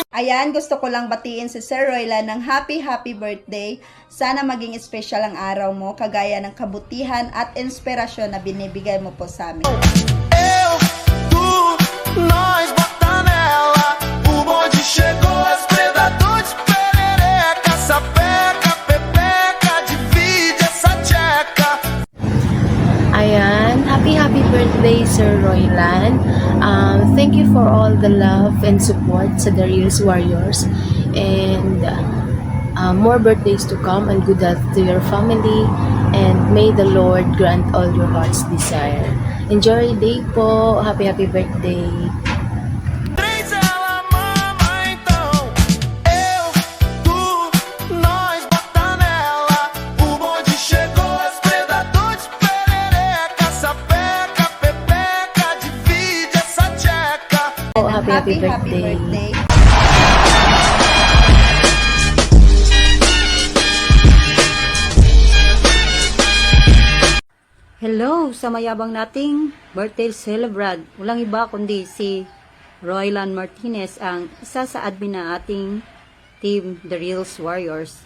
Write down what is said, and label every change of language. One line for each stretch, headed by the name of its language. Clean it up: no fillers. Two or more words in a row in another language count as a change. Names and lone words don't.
Filipino: ayan, gusto ko lang batiin si Sir Roylan ng
English: happy birthday.
Filipino: Sana maging special ang araw mo, kagaya ng kabutihan at inspirasyon na binibigay mo po sa amin.
Portuguese: Nós bota nela, o bonde chegou, as predadores perereca, sapeca, pepeca, divide essa tcheca.
English: Ayan, happy birthday Sir Roylan. Thank you for all the love and support sa The Reels Warriors, and more birthdays to come, and good health to your family, and may the Lord grant all your heart's desire. Enjoy your day po. Happy birthday.
Portuguese: Três ela mama, então eu, tu, nós bota nela, o bonde chegou, as predadores perereca, sapeca, pepeca, divide essa tcheca.
English: Happy birthday.
Filipino: Hello sa mayabang nating birthday celebrant. Walang iba kundi si Roylan Martinez, ang isa sa admin na ating team, The Reels Warriors.